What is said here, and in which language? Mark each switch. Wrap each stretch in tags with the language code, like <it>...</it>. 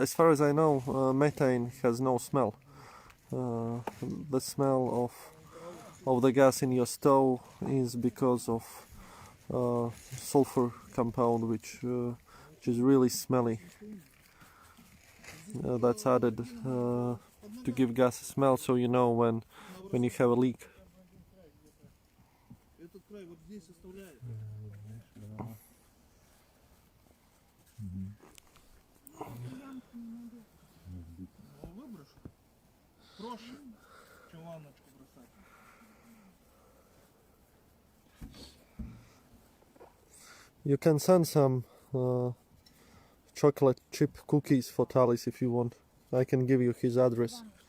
<en>As far as I know, methane has no smell. The smell of the gas in your stove is because of sulfur compound, which is really smelly. That's added to give gas a smell, so you know when you have a leak.</en> <ru>Этот край вот здесь оставляет. Выброшу. Проще, чем ванночку бросать.</ru> <en>You can send some chocolate chip cookies for Talis if you want. I can give you his address.</en>